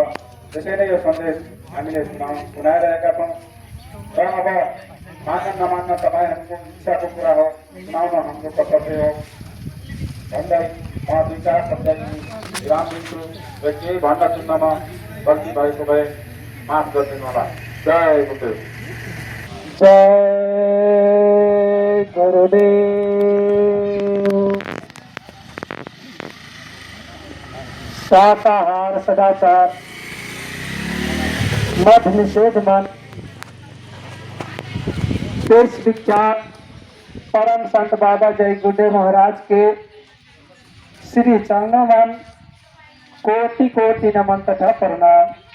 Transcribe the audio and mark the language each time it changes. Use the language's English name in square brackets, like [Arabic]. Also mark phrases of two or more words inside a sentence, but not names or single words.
[Nepali] त्यसैले यो सन्देश हामीले सुनाइरहेका छौँ। र अब मान्न नमान्न तपाईँहरूको इच्छाको कुरा हो, सुनाउन हाम्रो कर्तव्य हो भन्दै म दुई चार शब्द विराम दिन्छु र केही भन्न सुन्नमा गल्ती भएको भए माफ गरिदिनु होला। जय गुरुदेव जय गुरुदेव। [Hindi] शाकाहार सदाचार मत निषेध मन देश विख्यात परम संत बाबा जय गुरुदेव महाराज के श्री चरणों में कोटि कोटि नमन तथा प्रणाम